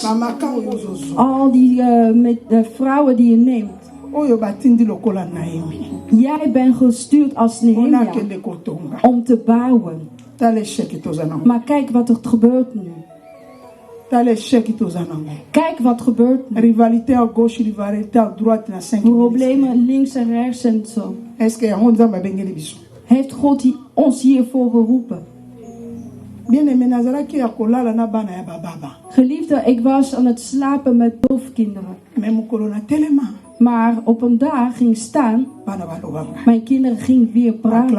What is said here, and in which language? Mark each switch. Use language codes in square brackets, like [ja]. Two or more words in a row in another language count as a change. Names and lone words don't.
[nl] Al die met de vrouwen die je neemt. Jij bent gestuurd als Nehemia om te bouwen. Maar kijk wat er gebeurt nu. Kijk wat gebeurt nu. [fr] Rivalité à gauche, rivalité à droite, [nl] na 5 problemen links en rechts en zo. Heeft God ons hiervoor geroepen? Geliefde, ik was aan het slapen met doofkinderen. Maar op een dag ging staan. Mijn kinderen gingen weer praten.